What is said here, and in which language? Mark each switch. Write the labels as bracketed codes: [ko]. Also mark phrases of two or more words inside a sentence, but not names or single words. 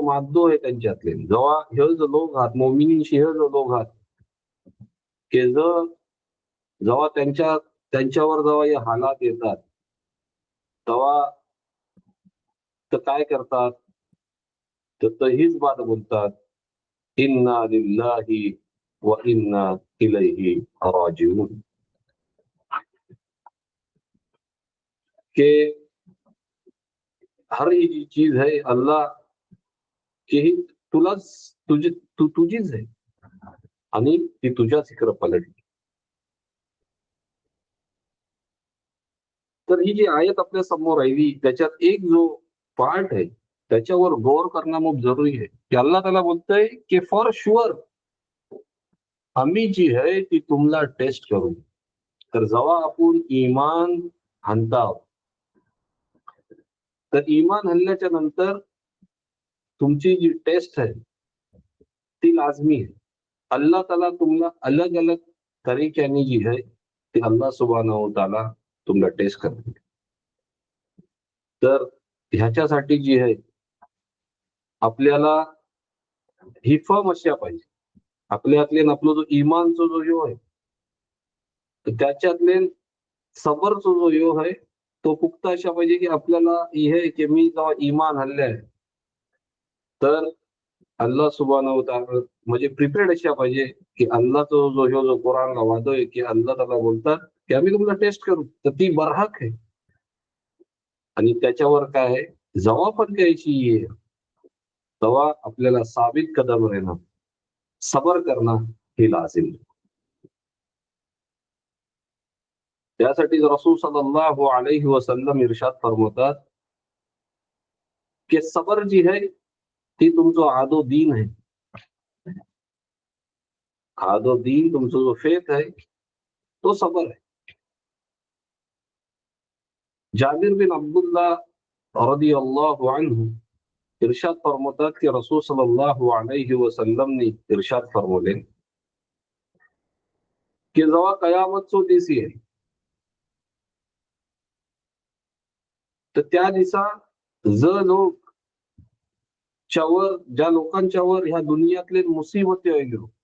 [mr] माद्दो आहे त्यांच्यातले, जेव्हा ह्यो जो लोक आहात मोमिनींशी, ह्यो जो लोक आहात की जेव्हा त्यांच्यावर जेव्हा हे हालात येतात, तेव्हा तर काय करतात, तर हीच बात बोलतात, [ar] إنا لله وإنا إليه راجعون, [ur] کہ ہر ہی جی چیز ہے اللہ کی [mr] ही तुझीच आहे आणि ती तुझ्याच इकडे पलटली. तर ही जी आयत आपल्या समोर राहिली, त्याच्यात एक जो पार्ट आहे त्याच्यावर गौर करणं खूप जरुरी आहे, की अल्लाह त्याला बोलतंय की [en] for sure [mr] आम्ही जी आहे ती तुम्हाला टेस्ट करू. तर जेव्हा आपण इमान आणता, तर इमान आणल्याच्या नंतर तुमची जी टेस्ट आहे ती लाजमी आहे. अल्लाह ताला तुम्हाला अलग अलग तरीक्याने जी आहे ती अल्लाह [ar] سبحانه وتعالى [mr] तुम्हाला टेस्ट करते. तर ह्याच्यासाठी जी आहे आपल्याला ही फर्म असल्या पाहिजे. आपल्यातले आपला जो इमानचा जो ह्यो आहे, तर त्याच्यातले सबरचा जो ह्यो आहे तो पुख्ता अशा पाहिजे, की आपल्याला हे की मी जेव्हा इमान आणलंय, तर अल्लाह [ar] سبحانه وتعالى [mr] म्हणजे प्रिपेअर्ड अशा पाहिजे, की अल्लाहचा जो कुराणला वादो आहे, की अल्लाह त्याला बोलतात की आम्ही तुम्हाला टेस्ट करू, तर ती बरहक आहे. आणि त्याच्यावर काय आहे, जेव्हा पण द्यायची आहे तेव्हा आपल्याला साबित कदम राहणं, सबर करणं हे लाजिम. त्यासाठी रसूल [ar] صلى الله عليه وسلم [mr] इरशाद फरमातात की सबर जी आहे ती तुमचं आदो दीन आहे. आदो दीन तुमचं जो फेथ आहे तो सबर आहे. जाबिर बिन अब्दुल्लाह [ar] رضي الله عنه [mr] इरशाद फरमातात की रसूल [ar] صلى الله عليه وسلم [mr] ने इरशाद फरमावले की जेव्हा कयामतचो दिस येईल, तर त्या दिवसा लोक ज्या लोकांच्यावर ह्या दुनियातले मुसीबती येईल